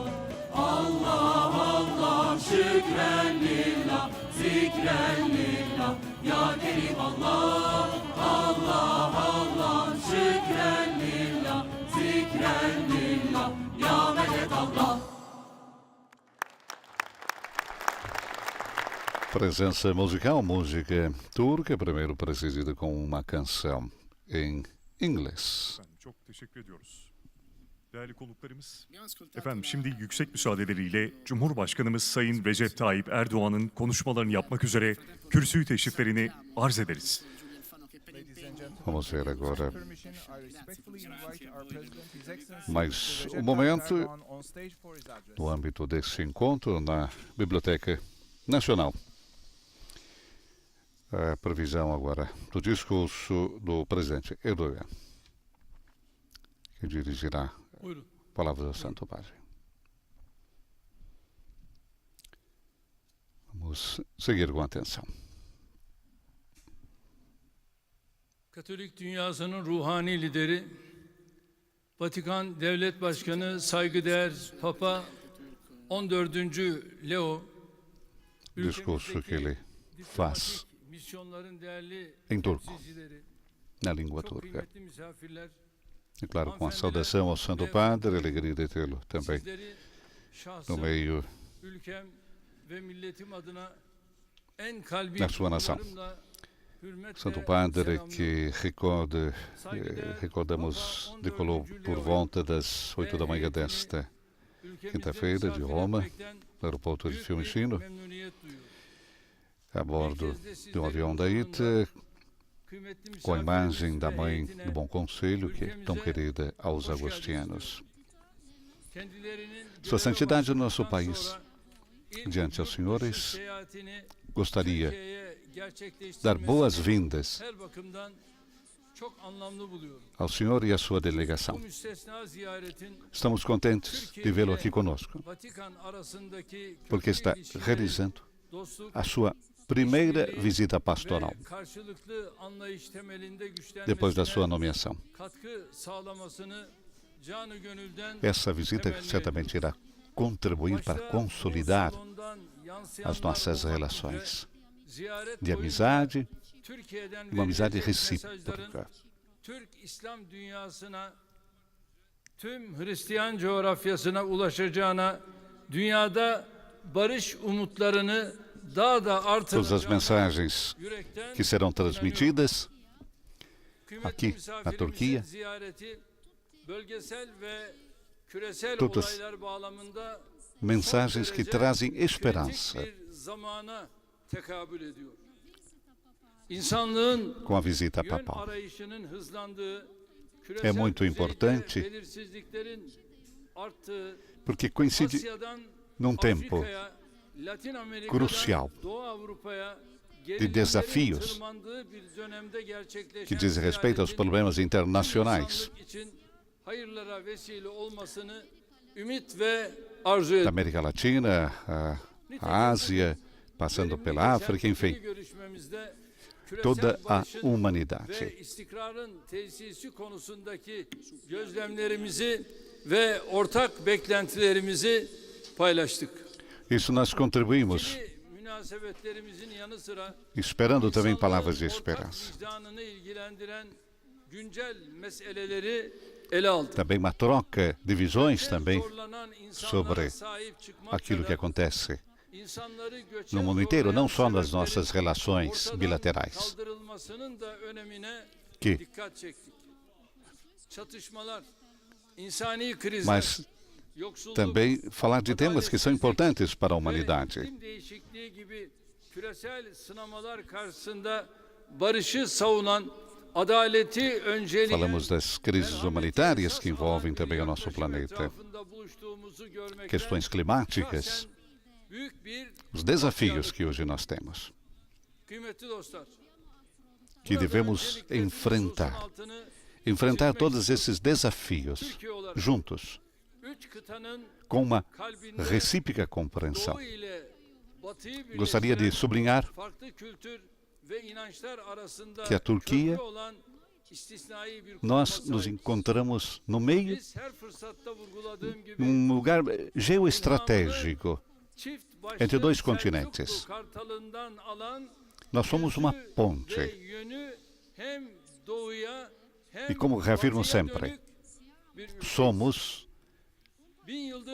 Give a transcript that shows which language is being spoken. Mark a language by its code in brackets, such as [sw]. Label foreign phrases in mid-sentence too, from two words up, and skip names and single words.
[ar] الله الله شكرا لله ذكرا لله يا كريم الله. الله الله شكرا لله ذكرا لله يا مدد الله. [pt] Presença musical, música turca, primeiro precedida com uma canção em inglês. [tr] Efendim, çok teşekkür ediyoruz. Değerli konuklarımız, efendim şimdi yüksek müsaadeleriyle Cumhurbaşkanımız Sayın Recep Tayyip Erdoğan'ın konuşmalarını yapmak üzere kürsü teşriflerini arz ederiz. [en] Ladies and gentlemen, [pt] Vamos ver agora [en] permission, I respectfully invite our President, His Excellency [pt] mais [en] Recep [pt] um [en] Tayyip [pt] momento [en] Erdoğan on stage for his address. [pt] no âmbito desse encontro na Biblioteca Nacional. A previsão agora do discurso do presidente Erdogan, que dirigirá [tr] Buyurun. [pt] palavras ao Santo Padre. Vamos seguir com atenção. [tr] Katolik dünyasının ruhani lideri, Vatikan Devlet Başkanı saygıdeğer Papa 14. Leo, [pt] Discurso que ele faz [tr] misyonların değerli [pt] em turco, [tr] temsilcileri, [pt] na língua [tr] çok [pt] turca. [tr] kıymetli misafirler, [pt] E claro, com a saudação ao Santo Padre, alegria de tê-lo também [tr] sizleri [pt] no [tr] şahsım, [pt] meio [tr] ülkem ve milletim adına en kalbi [pt] da sua nação. [tr] duygularımla hürmetle [pt] Santo Padre [tr] selamlıyorum. [pt] que recordamos decolou por volta das 8 da manhã desta [tr] Ülkemizde [pt] quinta-feira de [tr] misafir [pt] Roma, [tr] etmekten [pt] no aeroporto de [tr] büyük bir [pt] Fiumicino, [tr] memnuniyet duyuyorum. [pt] a bordo de um avião da ITA, [tr] Kıymetli [pt] com a imagem [tr] misafirlerimiz [pt] da [tr] ve [pt] Mãe [tr] heyetine [pt] do Bom Conselho, que é tão querida aos agostianos. [tr] kendilerinin [pt] Sua [tr] göreve [pt] Santidade, nosso [tr] başladıktan [pt] país, [tr] sonra ilk [pt] diante aos [tr] yurt [pt] senhores, [tr] dışı seyahatini [pt] gostaria [tr] Türkiye'ye gerçekleştirmesini [pt] dar boas-vindas [tr] her bakımdan çok anlamlı buluyorum. [pt] ao Senhor e à sua [tr] Bu [pt] delegação. [tr] müstesna ziyaretin [pt] Estamos contentes de vê-lo aqui conosco, [tr] Vatikan arasındaki [pt] porque está [tr] köklü ilişkileri, [pt] realizando [tr] dostluk [pt] a sua primeira visita pastoral, [tr] ve karşılıklı anlayış temelinde [pt] depois da [tr] güçlenmesine [pt] sua nomeação. [tr] katkı sağlamasını canı gönülden [pt] Essa visita [tr] temenni [pt] certamente irá contribuir para [tr] Başta [pt] consolidar [tr] bu salondan yansıyanlar [pt] as nossas [tr] olmak [pt] relações [tr] üzere ziyaret [pt] de [tr] boyunca [pt] amizade, [tr] Türkiye'den [pt] uma amizade [tr] verilecek mesajların [pt] recíproca. [tr] Türk İslam dünyasına, tüm Hristiyan coğrafyasına ulaşacağına, dünyada barış umutlarını daha da [pt] Todas as [tr] artıracağına [pt] mensagens [tr] yürekten [pt] que serão transmitidas [tr] kıymetli [pt] aqui na [tr] misafirimizin [pt] Turquia, [tr] ziyareti bölgesel ve küresel [pt] todas [tr] olaylar bağlamında [pt] mensagens [tr] son [pt] que [tr] derece [pt] trazem [tr] kritik [pt] esperança. [tr] bir zamana tekabül ediyor. İnsanlığın [pt] Com a visita [tr] yön [pt] papal. [tr] arayışının hızlandığı, [pt] É [tr] küresel [pt] muito [tr] düzeyde [pt] importante [tr] belirsizliklerin arttığı, [pt] porque coincide [tr] Asya'dan [pt] num tempo [tr] Afrika'ya, Latin Amerika'dan [pt] crucial [tr] Doğu Avrupa'ya [pt] de desafios [tr] tırmandığı bir dönemde gerçekleşen [pt] que dizem respeito aos [tr] ziyaretin [pt] problemas internacionais [tr] insanlık için hayırlara vesile olmasını ümit ve arzu [pt] da [tr] ediyorum. [pt] América Latina, a Ásia, passando pela África, enfim, [tr] Görüşmemizde [pt] toda [tr] küresel [pt] a [tr] barışın [pt] humanidade. [tr] ve istikrarın tesisi konusundaki gözlemlerimizi ve ortak beklentilerimizi paylaştık. [pt] Isso nós contribuímos, [tr] İkili münasebetlerimizin yanı sıra [pt] esperando também palavras de [tr] insanlığın ortak [pt] esperança. [tr] vicdanını ilgilendiren güncel meseleleri ele aldık. [pt] Também uma troca de visões também [tr] Zorlanan insanlara [pt] sobre [tr] sahip çıkmak [pt] aquilo que [tr] kadar [pt] acontece [tr] insanları göçe [pt] no mundo inteiro, [tr] zorlayan [pt] não só nas [tr] sebeplerin [pt] nossas relações [tr] ortadan [pt] bilaterais, [tr] kaldırılmasının da önemine [pt] que dikkat çektik. Çatışmalar, insani krizler, mas [tr] yoksulluk, [pt] também falar de temas que são importantes para a [tr] ve [pt] humanidade. [tr] iklim değişikliği gibi küresel sınamalar karşısında barışı savunan, adaleti önceleyen [pt] Falamos das crises [tr] merhameti [pt] humanitárias [tr] esas [pt] que envolvem [tr] alan bir [pt] também o nosso [tr] yaklaşım [pt] planeta, [tr] etrafında buluştuğumuzu görmekten [pt] questões climáticas, [tr] şahsen büyük bir [pt] os desafios que hoje nós temos, [tr] kıymetli dostlar. [pt] que [tr] Burada [pt] devemos [tr] öncelikle bir [pt] enfrentar. [tr] hususun altını [pt] Enfrentar [tr] çizmek [pt] todos esses desafios [tr] Türkiye olarak [pt] juntos, [tr] üç kıtanın [pt] com uma [tr] kalbinde [pt] recíproca compreensão. [tr] Doğu ile Batı'yı [pt] Gostaria de [tr] birleştiren [pt] sublinhar [tr] farklı kültür ve inançlar arasında [pt] que a Turquia, [tr] köprü olan istisnai bir [pt] nós [tr] konuma [pt] nos [tr] sahibiz. [pt] encontramos no meio, [tr] Biz her fırsatta vurguladığım gibi [pt] num lugar geoestratégico [tr] çift [pt] entre dois [tr] başlı [pt] continentes. [tr] Selçuklu Kartalından alan [pt] Nós somos uma [tr] yönü ve [pt] ponte. [tr] yönü hem doğuya hem [pt] E como reafirmo [tr] batıya [pt] sempre, [tr] dönük bir ülke. [pt] somos [tr] 1000 yıldır